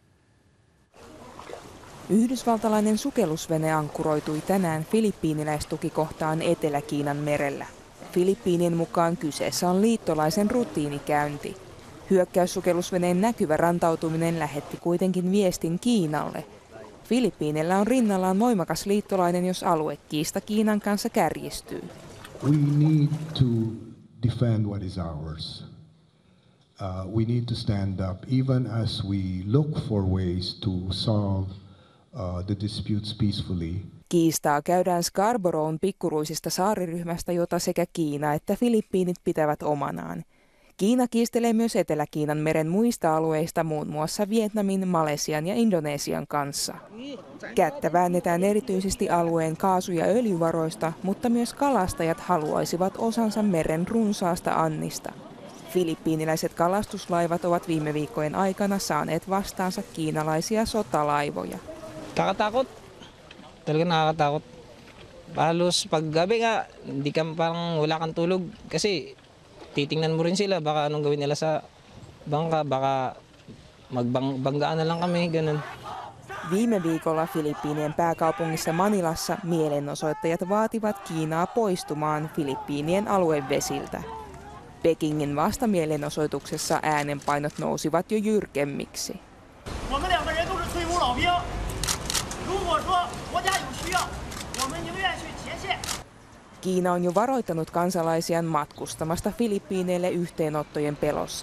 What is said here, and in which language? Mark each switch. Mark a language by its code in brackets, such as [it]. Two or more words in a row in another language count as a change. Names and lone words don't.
[fi] Yhdysvaltalainen sukellusvene ankkuroitui tänään filippiiniläistukikohtaan Etelä-Kiinan merellä. Filippiinien mukaan kyseessä on liittolaisen rutiinikäynti. Hyökkäyssukellusveneen näkyvä rantautuminen lähetti kuitenkin viestin Kiinalle. Filippiineillä on rinnallaan voimakas liittolainen, jos aluekiista Kiinan kanssa kärjistyy. [en] We need to defend what is ours. We need to stand up even as we look for ways to solve the disputes peacefully. [fi] Kiistaa käydään Scarboroughn pikkuruisista saariryhmästä, jota sekä Kiina että Filippiinit pitävät omanaan. Kiina kiistelee myös Etelä-Kiinan meren muista alueista, muun muassa Vietnamin, Malesian ja Indonesian kanssa. Kättä väännetään erityisesti alueen kaasu- ja öljyvaroista, mutta myös kalastajat haluaisivat osansa meren runsaasta annista. Filippiiniläiset kalastuslaivat ovat viime viikkojen aikana saaneet vastaansa kiinalaisia sotalaivoja. [tl] Takot. Talaga nakakatakot. Halos pag gabi nga, hindi ka parang wala kang tulog kasi titingnan mo rin sila, baka anong gawin nila sa bangka, baka magbanggaan na lang kami, ganun. [fi] Viime viikolla Filippiinien pääkaupungissa Manilassa mielenosoittajat vaativat Kiinaa poistumaan Filippiinien aluevesiltä. Pekingin vastamielenosoituksessa äänenpainot nousivat jo jyrkemmiksi. Kiina on jo varoittanut kansalaisiaan matkustamasta Filippiineille yhteenottojen pelossa.